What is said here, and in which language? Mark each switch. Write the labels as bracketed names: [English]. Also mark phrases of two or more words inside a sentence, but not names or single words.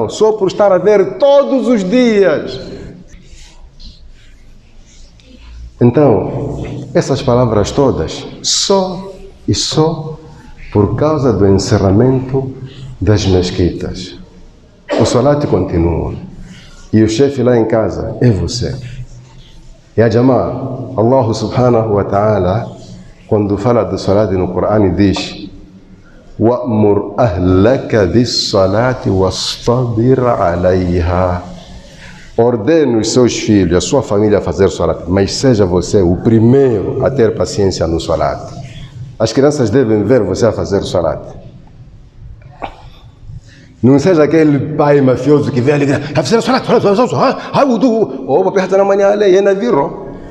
[Portuguese] Só por estar a ver todos os dias. Então, essas palavras todas, só por causa do encerramento das mesquitas. O Salat continua. E o chefe lá em casa é você. E a Jamá, Allah [Arabic] سبحانه وتعالى, [Portuguese] quando fala do Salat no Corão, diz: [Arabic] وَأْمُرْ أَهْلَكَ بِالصَّلَاةِ وَاصْطَبِرْ عَلَيْهَا. [Portuguese] Ordene os seus filhos, a sua família a fazer Salat, mas seja você o primeiro a ter paciência no Salat. As crianças devem ver você a fazer Salat. Não seja aquele pai mafioso que vê ali e diz: a fazer Salat, na manhã, é na virou.